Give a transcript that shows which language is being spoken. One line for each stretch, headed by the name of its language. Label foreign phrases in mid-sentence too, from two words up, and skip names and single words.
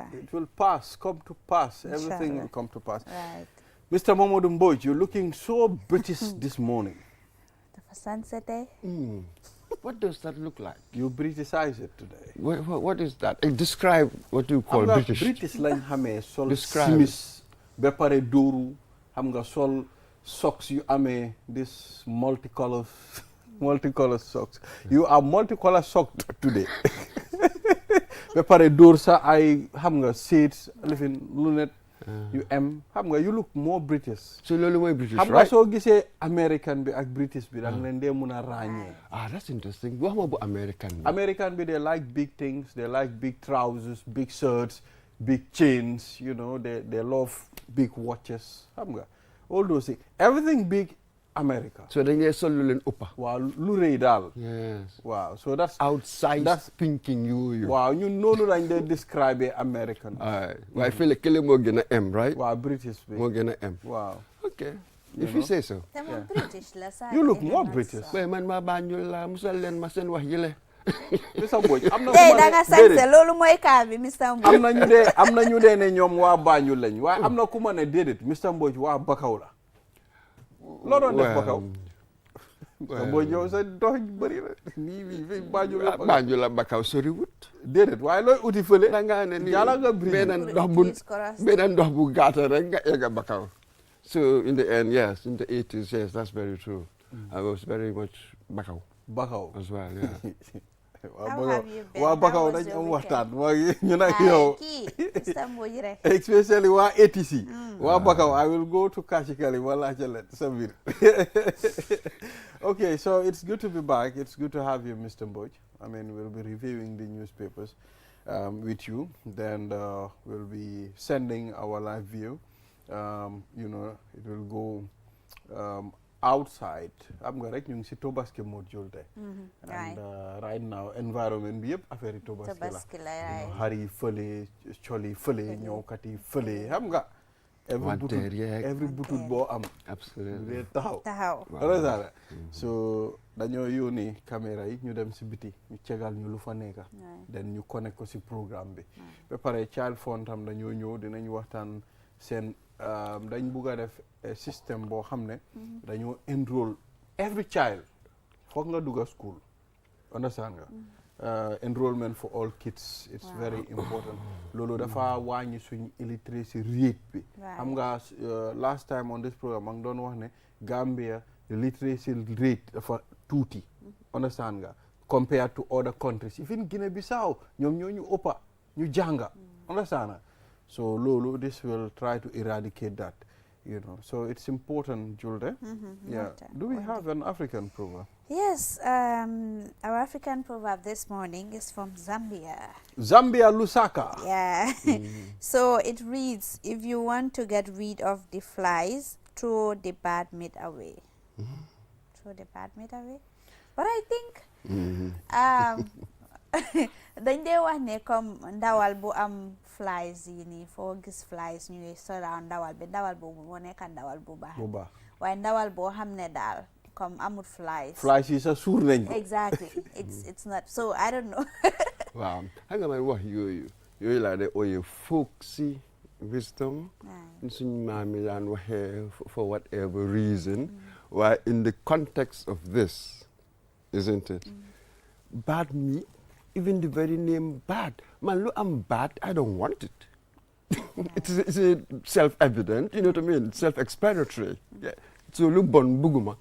English: It will pass, come to pass. Everything will come to pass. Right. Mr. Momodu Mboj, you're looking so British this morning. The sunset day? What does that look like? You Britishized it today. What is that? Describe what you call British.
Wolof: British lañ xamee sol
English: Describe.
Wolof: simis ba pare dóoru xam nga sol socks you amee
English: this multicolor socks. You are multicolor socked today.
Wolof: ba pare dóor sa ay xam nga shades lifin lunette you xam nga
English: you look more British.
Wolof: So loolu mooy British, xam nga
English: right?
Wolof: soo gisee American bi ak British bi da nga leen dee mun a ràññee.
English: That's interesting.
Wolof: Wax ma bu American bi.
English: American bi they like big things, they like big trousers, big shirts, big chains, you know, they love big watches.
Wolof: Xam nga
English: all those things. Everything big America.
Wolof: So dañ dee sol lu leen ëppa. Waaw lu rëy daal.
English: Yes. Waaw so that's Outside thinking yooyu.
Wolof: waaw ñun noonu lañ dee describe American. waaye fële kële moo gën a M, right? waaw British bi moo gën a M. waaw.
English: Okay. If you say so. I'm British. You look more British.
Wolof: Waaye man maa Banjul la musal leen ma seen wax yële. Mr. Mbodj am na Hey, da nga sañse loolu mooy kaa bi Mr. Mbodj. am na ñu dee ne ñoom waa Banjul lañ waaye am na ku ma ne déedéet Mr. Mbodj waa Bakaw la. loo doon def Bakaw. Mr. Mbodj yow sa dox bëri la nii fi Banjul la. Banjul la Bakaw soriwut. déedéet waaye looy uti fële. da ngaa ne nii yàlla nga bri benn ndox bu gàtta rek nga egg Bakaw.
English: So in the end, yes, in the 80s, yes, that's very true. I was very much Bakaw. Bakaw as well, yeah. How have you been?
Wolof: waa Bakaw dañ am waxtaan waa ñu nag yow. Mr. Mbodj rek. especially waa ATC. waa Bakaw I will go to Kachikali wala Jalet sa biir.
English: Okay, so it's good to be back. It's good to have you, Mr. Mbodj. We'll be reviewing the newspapers with you. Then we'll be sending our live view. It will go outside. I'm going to say Tobaski mode Julde. And right now,
Wolof: environment bi yëpp affaire Tobaski la. Hari fële, choli fële, ñëwkati fële. Xam nga every butut boo am.
English: Absolutely.
Wolof: Taxaw. So dañoo yónni caméra yi ñu dem si biti ñu cegal ñu lu fa nekka. Then ñu connect ko si programme bi. Ba pare ChildFund tam dañoo ñëw dinañ waxtaan seen dañ bugg a def système boo xam ne dañoo
English: enroll every child
Wolof: foog nga dugga
English: school understand nga enrollment for all kids it's very important
Wolof: loolu dafa wàññi suñ
English: illiteracy rate bi
Wolof: xam nga
English: last time on this program
Wolof: ma ngi doon wax ne
English: Gambia the literacy rate
Wolof: dafa tuuti
English: understand nga compared to other countries even Guinea Bissau
Wolof: ñoom ñoo ñu ëppa ñu jànga
English: understand nga so Lolo, this will try to eradicate that, So it's important, Julde. Yeah. Do we have an African proverb? Yes, our African proverb this morning is from Zambia. Zambia Lusaka. Yeah. So it reads, if you want to get rid of the flies, throw the bad meat away. Throw the bad meat away. But I think
Wolof: dañ dee wax ne comme ndawal bu am flies yi nii foo gis flies ñuy surround ndawal bi ndawal boobu moo nekk ndawal bu baax waaye ndawal boo xam ne daal comme amul flies yi sa suur nañ ko
English: exactly it's not so I don't know.
Wolof: Waaw xam nga man wax yooyu laa de ooyee
English: folksy wisdom
Wolof: suñ maam yi daan waxee
English: for whatever reason
Wolof: waaye
English: in the context of this isn't it bad meat. Even the very name bad. Man, look, I'm bad. I don't want it. It's self-evident, you know what I mean? Self-explanatory. So, look
Wolof: bon buguma.